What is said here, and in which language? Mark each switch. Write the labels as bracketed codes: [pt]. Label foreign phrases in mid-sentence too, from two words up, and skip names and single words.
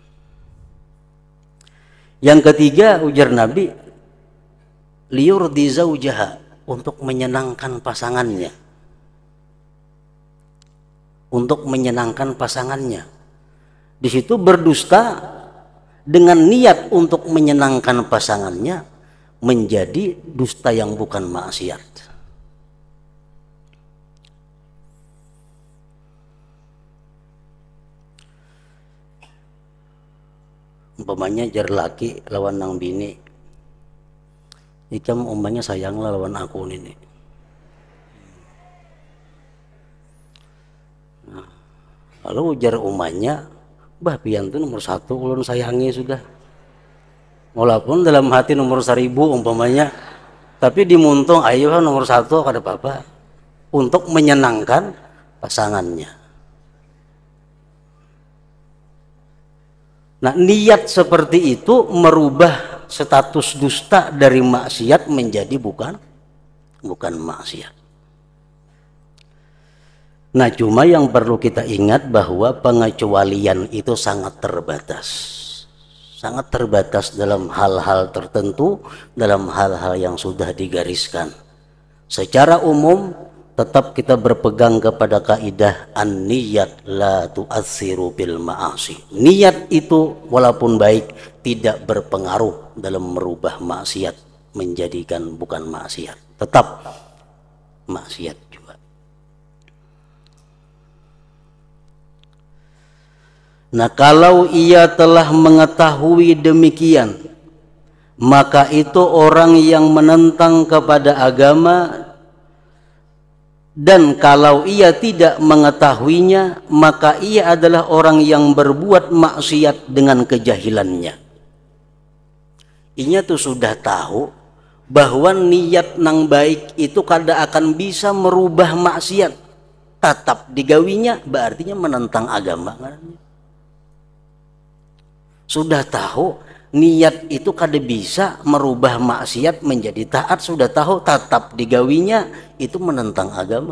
[id] Yang ketiga, ujar Nabi, [ar] ليرضي زوجها, [id] untuk menyenangkan pasangannya. Untuk menyenangkan pasangannya. Di situ berdusta dengan niat untuk menyenangkan pasangannya menjadi dusta yang bukan maksiat. [bjn] Umpamanya jar laki lawan nang bini, ikam umpamanya sayang lawan aku ini. Nah, lalu ujar umanya, bah pian tuh nomor 1 ulun sayangi sudah. [id] Walaupun dalam hati nomor 1000 umpamanya, tapi dimuntung ayo nomor 1 kada apa-apa untuk menyenangkan pasangannya. Nah, niat seperti itu merubah status dusta dari maksiat menjadi bukan maksiat. Nah, cuma yang perlu kita ingat bahwa pengecualian itu sangat terbatas. Sangat terbatas dalam hal-hal tertentu, dalam hal-hal yang sudah digariskan. Secara umum, tetap kita berpegang kepada kaidah [ar] النية لا تؤثر بالمعاصي. [id] Niat itu walaupun baik tidak berpengaruh dalam merubah maksiat menjadikan bukan maksiat, tetap maksiat juga. Nah, kalau ia telah mengetahui demikian, maka itu orang yang menentang kepada agama. Dan kalau ia tidak mengetahuinya, maka ia adalah orang yang berbuat maksiat dengan kejahilannya. [bjn] Inya tuh sudah tahu bahwa niat nang baik itu kada akan bisa merubah maksiat, tetap digawinya, berartinya menentang agama. [id] Sudah tahu niat itu kada bisa merubah maksiat menjadi taat, sudah tahu tetap digawinya, itu menentang agama.